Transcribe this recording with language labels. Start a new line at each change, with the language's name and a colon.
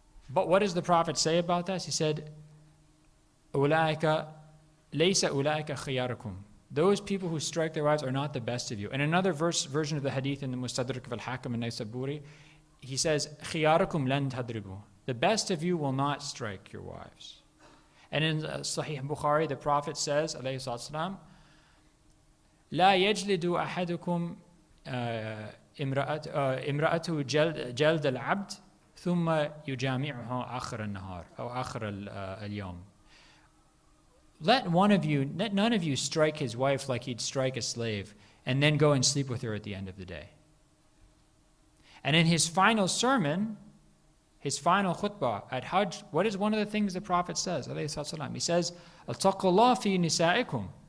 English: But what does the Prophet say about that? He said,
Arabic: "Ulaika laysa ulaika khiyarukum."
English: Those people who strike their wives are not the best of you. And another version of the hadith in the Mustadrak of Al-Hakim and Naysaburi, he says,
Arabic: "Khiyarukum lan tadribu."
English: The best of you will not strike your wives. And in Sahih Bukhari, the Prophet says,
Arabic: alayhi salatu لا يجلد أحدكم امرأته جلد العبد ثم يجامعها آخر النهار أو آخر اليوم.
English: Let none of you strike his wife like he'd strike a slave and then go and sleep with her at the end of the day. And in his final sermon, his final khutbah at Hajj, what is one of the things the Prophet says? He says,
Arabic: "Attaqullah fi nisaikum."